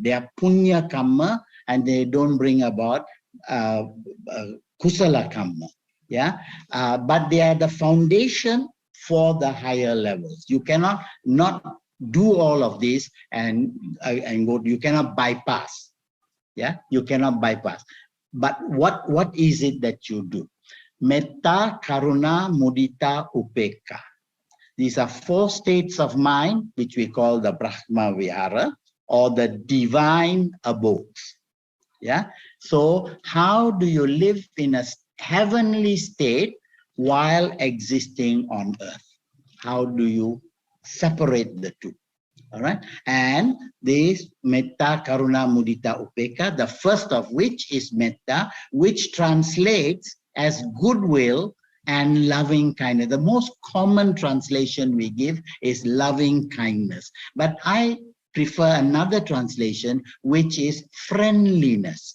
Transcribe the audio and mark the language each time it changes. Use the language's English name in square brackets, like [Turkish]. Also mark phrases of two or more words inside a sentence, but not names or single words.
[English] They are [Sanskrit] punya karma, [English] and they don't bring about [Pali] kusala karma. [English] Yeah, but they are the foundation for the higher levels. You cannot not do all of this and go. You cannot bypass. Yeah, you cannot bypass. But what is it that you do? [Pali] Metta, karuna, mudita, upekka. [English] These are 4 states of mind, which we call the [Pali] Brahma Vihara, [English] or the divine abodes. Yeah. So how do you live in a heavenly state while existing on earth? How do you separate the two? All right. And this [Pali] metta, karuna, mudita, upekka, [English] the first of which is metta, which translates as goodwill and loving kindness. The most common translation we give is loving kindness. But I prefer another translation, which is friendliness.